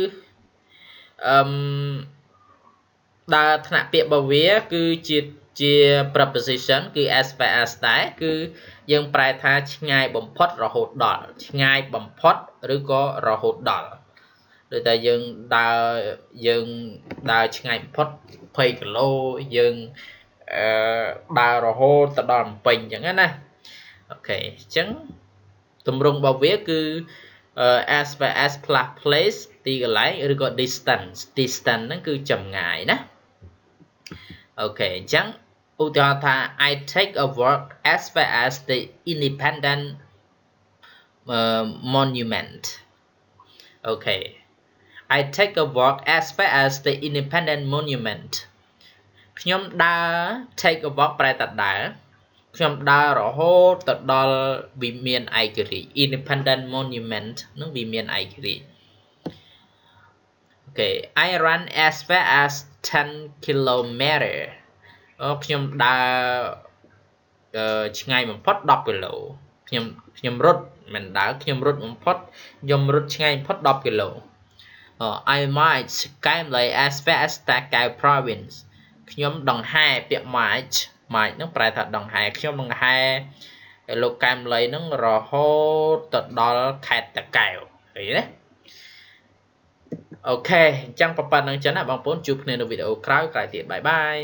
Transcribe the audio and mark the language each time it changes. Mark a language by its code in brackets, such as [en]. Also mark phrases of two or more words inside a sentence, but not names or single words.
[km] ដើរថ្នាក់ពាក្យរបស់វាគឺជា preposition គឺ [en] as far as [km] ដែរគឺយើងប្រែថាឆ្ងាយបំផុតរហូតដល់ឆ្ងាយបំផុតឬក៏រហូតដល់ដូចតែយើង ដើរឆ្ងាយបំផុត20គីឡូយើងដើររហូតទៅដល់ភ្នំពេញអញ្ចឹងណាអូខេអញ្ចឹងទម្រង់របស់វាគឺ [en] as far as place [km] ទីកន្លែងឬក៏ distance ហ្នឹងគឺចម្ងាយណាអូខេអញ្ចឹងឧទាហរណ៍ថា [en] I take a walk as far as the independent monument អូខេ I take a walk as far as the independent monument [km] ខ្ញុំដើរ [en] take a walk [km] ប្រែថាដើរខ្ញុំដើររហូ តទៅដល់វិមានឯករាជ្យ [en] independent monument [km] នឹងវិមានឯករាជ្យអូខេ [en] I run as far as 10 kilometer [km] ខ្ញុំដើរឆ្ងាយបំផុត10គីឡូខ្ញុំរត់មិន ដើរខ្ញុំរត់បំផុតខ្ញុំរត់ឆ្ងាយបំផុត10គីឡូ [en] I march calmly as far as Takao province [km] ខ្ញុំដង្ហែពាក្យ march ហ្នឹងប្រែថាដង្ហែខ្ញុំដង្ហែលោកកែមលីហ្នឹងរហូតទៅដល់ខេត្តតាកែវឃើញទេអូខេអញ្ចឹងប៉ុណ្្នឹងចឹងណាបងប្អូនជួបគ្នានៅវីដេអូក្រោយទៀតបាយបាយ